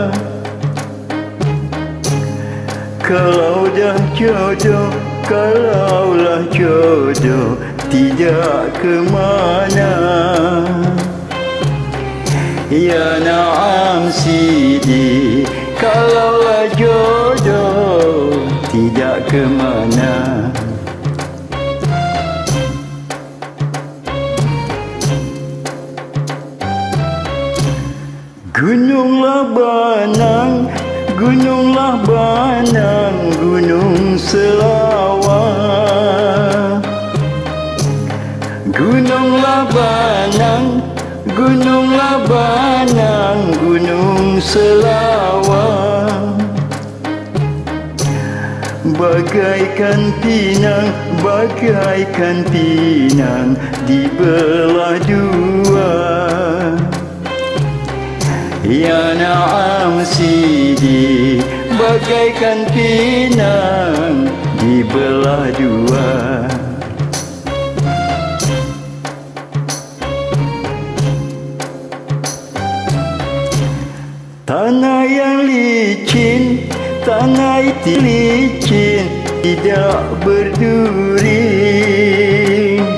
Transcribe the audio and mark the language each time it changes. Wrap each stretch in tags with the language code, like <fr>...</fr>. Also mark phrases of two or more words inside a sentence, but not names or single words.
<ms>Kalau dah jodoh, kalaulah jodoh, tidak ke mana.</ms> <ar>Ya na'am sidi,</ar> <ms>kalaulah jodoh, tidak ke mana. Gununglah Banang, gununglah Banang, gunung Selawar. Gununglah Banang, gununglah Banang, gunung Selawar. Bagaikan pinang, bagaikan pinang dibelah dua.</ms> <ar>Ya na'am sidi,</ar> <ms>bagaikan pinang dibelah dua. Tanah yang licin, tanah itu licin, tidak berduri.</ms>